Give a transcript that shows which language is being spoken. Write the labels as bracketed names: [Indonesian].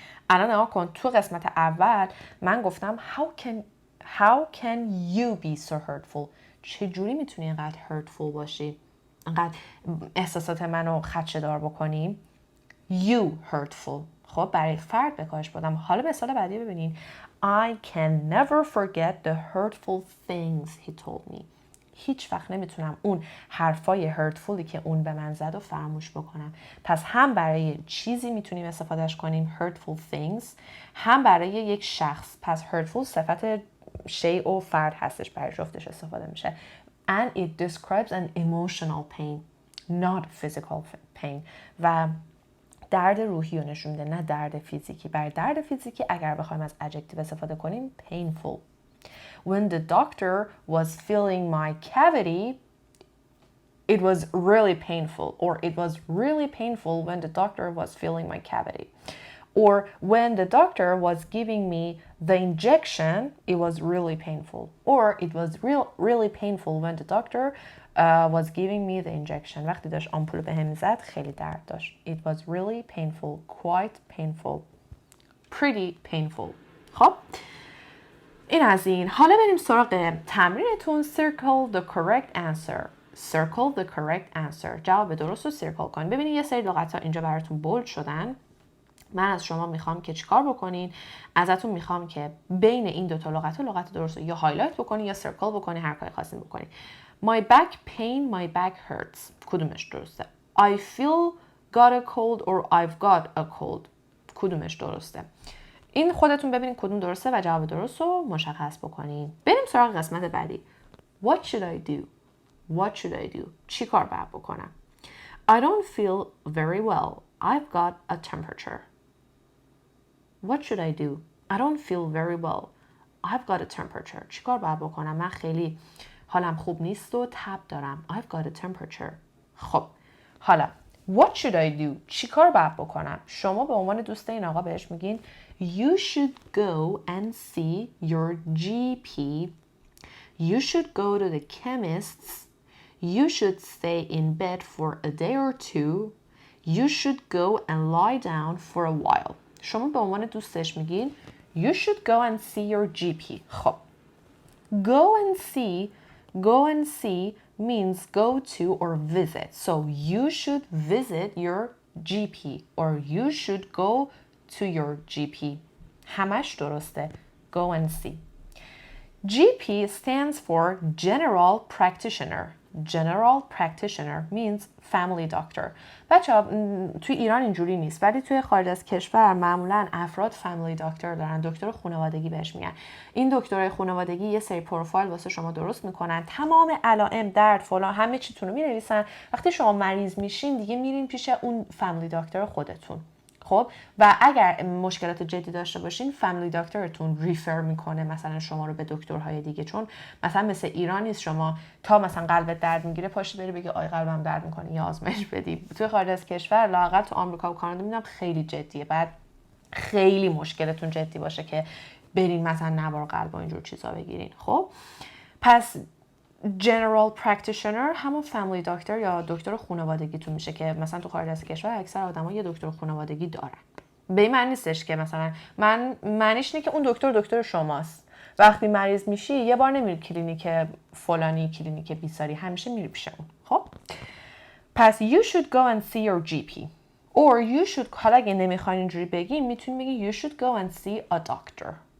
[Persian] الان نگاه کن، تو قسمت اول من گفتم [English] how can you be so hurtful؟ [Persian] چجوری میتونی اینقدر hurtful باشی، اینقدر احساسات منو خدشه‌دار بکنی؟ [English] you hurtful. [Persian] خب برای فرد به کارش بردم. حالا مثال بعدی ببینین. [English] I can never forget the hurtful things he told me. [Persian] هیچ وقت نمیتونم اون حرفای hurtfuلی که اون به من زد و فراموش بکنم. پس هم برای چیزی میتونیم استفادهش کنیم [English] hurtful things، [Persian] هم برای یک شخص. پس hurtful صفت شیء و فرد هستش، برای جفتش استفاده میشه. [English] And it describes an emotional pain, not physical pain. [Persian] و درد روحی رو نشون میده، نه درد فیزیکی. برای درد فیزیکی اگر بخوایم از adjective استفاده کنیم painful. [English] When the doctor was feeling my cavity, it was really painful. Or it was really painful when the doctor was feeling my cavity. Or when the doctor was giving me the injection, it was really painful. Or it was really painful when the doctor was giving me the injection. [Persian] وقتی داشت آمپول به هم زد خیلی درد داشت. [English] It was really painful, quite painful, pretty painful. [Persian] خب این از این. حالا بریم سراغ تمرینتون. [English] Circle the correct answer. Circle the correct answer. [Persian] جواب درست رو سیرکل کنید. ببینید یه سری لغت‌ها اینجا براتون بولد شدن. من از شما میخوام که چیکار بکنین؟ ازتون میخوام که بین این دو تا لغت درست رو یا هایلایت بکنین یا سرکل بکنین، هر کاری خواستین بکنین. [English] My back pain, my back hurts. [Persian] کدومش درسته؟ [English] I feel got a cold or I've got a cold. [Persian] کدومش درسته؟ این خودتون ببینید کدوم درسته و جواب درست رو مشخص بکنین. بریم سراغ قسمت بعدی. [English] What should I do? What should I do? [Persian] چی کار باید بکنم؟ [English] I don't feel very well. I've got a temperature. What should I do? I don't feel very well. I've got a temperature. [Persian] چی کار باید بکنم؟ من خیلی حالم خوب نیست و تب دارم. [English] I've got a temperature. [Persian] خب حالا [English] What should I do? [Persian] چی کار باید بکنم؟ شما به عنوان دوست این آقا بهش میگین [English] You should go and see your GP. You should go to the chemist's. You should stay in bed for a day or two. You should go and lie down for a while. [Persian] شما به عنوان دوستش میگین [English] You should go and see your GP. خب Go and see means go to or visit. So you should visit your GP or you should go to your GP. [Persian] همش درسته. [English] Go and see. GP stands for General Practitioner. General Practitioner means family doctor. [Persian] بچه‌ها توی ایران اینجوری نیست، ولی توی خارج از کشور معمولاً افراد family doctor دارن، دکتر خانوادگی بهش میگن. این دکترای خانوادگی یه سری پروفایل واسه شما درست میکنن، تمام علائم، درد، فلان همه چیتون رو مینویسن. وقتی شما مریض میشین دیگه میرین پیش اون family doctor خودتون. خب و اگر مشکلات جدی داشته باشین فامیلی دکترتون ریفر میکنه مثلا شما رو به دکترهای دیگه، چون مثلا مثل ایران نیست شما تا مثلا قلبت درد میگیره پاشی بری بگی آی قلبم درد میکنه یا آزمایش بدی. توی خارج از کشور لااقل تو آمریکا و کانادا میبینم خیلی جدیه، بعد خیلی مشکلتون جدی باشه که برین مثلا نوار قلب و اینجور چیزا بگیرین. خب پس General Practitioner همون فامیلی دکتر یا دکتر خانوادگیتون میشه که مثلا تو خارج از کشور اکثر آدما یه دکتر خانوادگی دارن. به این معنی نیستش که مثلا معنیش اینه که اون دکتر شماست. وقتی مریض میشی یه بار نمیری کلینیک فلانی، کلینیک بیساری، همیشه میری پیش اون. [English] خب پس you should go and see your GP or you should، [Persian] حالا اگه نمیخواین اینجوری بگین میتونین بگین [English] you should go and see a doctor.